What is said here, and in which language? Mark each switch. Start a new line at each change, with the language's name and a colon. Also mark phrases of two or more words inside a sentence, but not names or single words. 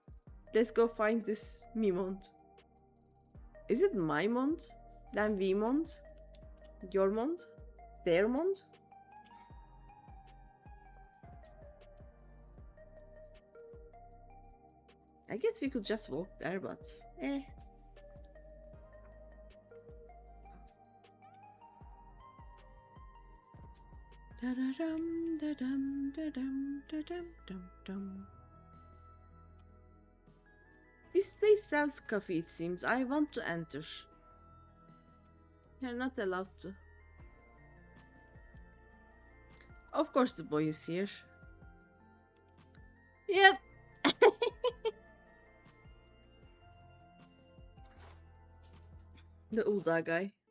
English: Let's go find this Mimont. Is it my Mont? Then Vmont? Your Mont? Their Mont? I guess we could just walk there, but eh. Da-da-dum, da-dum, da-dum, da-dum, dum-dum. This place sells coffee, it seems. I want to enter. You're not allowed to. Of course the boy is here. Yep. The Ulda guy.